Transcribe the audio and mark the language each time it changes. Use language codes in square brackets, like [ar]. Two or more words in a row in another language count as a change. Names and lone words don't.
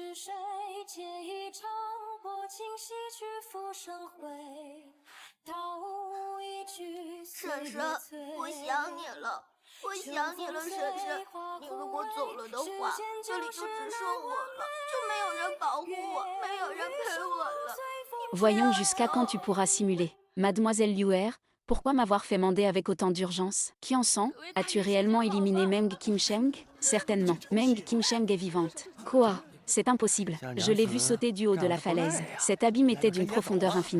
[zh] 婶婶，我想你了，我想你了，婶婶。你如果走了的话，这里就只剩我了，就没保护我，没有人陪我了。 [fr] Voyons jusqu'à quand tu pourras simuler. Mademoiselle Liuer, pourquoi m'avoir fait mander avec autant d'urgence? Qui en sent? As-tu réellement éliminé Meng Qingsheng? Certainement. Meng Qingsheng est vivante. Quoi? C'est impossible. Je l'ai vue sauter du haut de la falaise. Cet abîme était d'une profondeur infinie.